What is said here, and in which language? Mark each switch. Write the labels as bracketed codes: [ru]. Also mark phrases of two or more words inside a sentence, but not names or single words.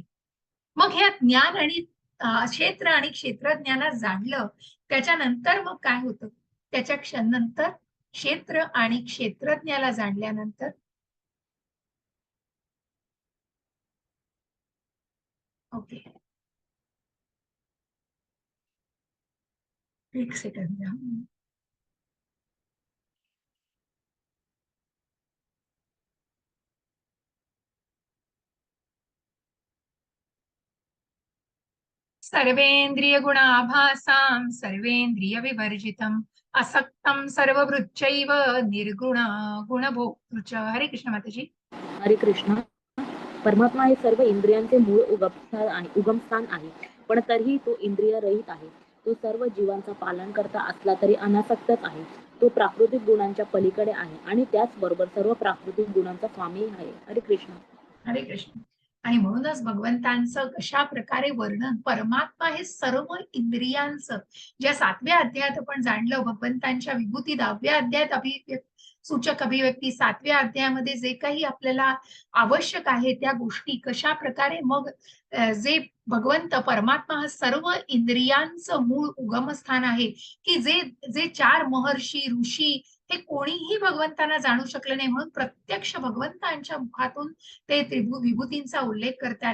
[mr] मग हे ज्ञान आणि क्षेत्र आणि क्षेत्रज्ञाला जाणलं, त्याच्यानंतर मग काय होतं, त्याच्या नंतर क्षेत्र आणि क्षेत्रज्ञाला जाणल्यानंतर, ओके, एक सेकंड द्या. [sa] सर्वेंद्रिय गुणाभासां सर्वेंद्रिय विवर्जितम असक्तम सर्वभृच्चैव निर्गुण गुणभोक्तृ. [mr] हरे कृष्ण माताजी. हरे कृष्ण. परमात्मा हे सर्व इंद्रियांचे मूळ उगमस्थान आहे, पण तरीही तो इंद्रिय रहित आहे. तो सर्व जीवांचा पालन करता असला तरी अनासक्तच आहे. तो प्राकृतिक गुणांच्या पलीकडे आहे आणि त्याचबरोबर सर्व प्राकृतिक गुणांचा स्वामी आहे. हरे कृष्ण. हरे कृष्ण. आणि म्हणूनच भगवंतांचं कशा प्रकारे वर्णन, परमात्मा हे सर्व इंद्रियांचं, ज्या 7व्या अध्यायात आपण जाणलं, भगवंतांच्या विभूती 10व्या अध्यायात सूचक अभिव्यक्ती, 7व्या अध्यायामध्ये जे काही आपल्याला आवश्यक आहे त्या गोष्टी कशा प्रकारे मग जे भगवंत परमात्मा हा सर्व इंद्रियांचं मूळ उगमस्थान आहे, की जे जे 4 महर्षी ऋषी हे कोणीही भगवंतांना जाणू शकले नाही, म्हणून प्रत्यक्ष भगवंतांच्या मुखातून ते विभूतींचा उल्लेख करतात.